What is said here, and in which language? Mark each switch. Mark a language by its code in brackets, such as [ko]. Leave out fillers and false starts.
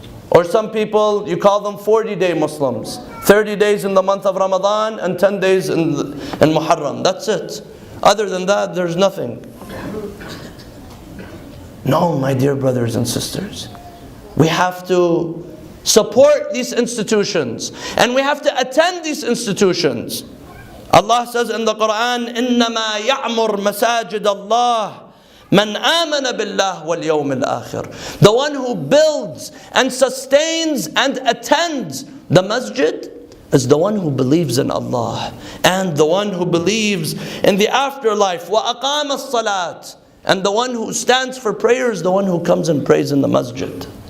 [en] Or some people, you call them 40-day Muslims. 30 days in the month of Ramadan and 10 days in Muharram. That's it. Other than that, there's nothing. No, my dear brothers and sisters. We have to support these institutions. And we have to attend these institutions. Allah says in the Quran, [ar] إِنَّمَا يَعْمُرْ مَسَاجِدَ اللَّهِ مَنْ آمَنَ بِاللَّهِ وَالْيَوْمِ الْآخِرِ. [en] The one who builds and sustains and attends the masjid is the one who believes in Allah and the one who believes in the afterlife. [ar] وَأَقَامَ الصَّلَاةِ. [en] And the one who stands for prayer is the one who comes and prays in the masjid.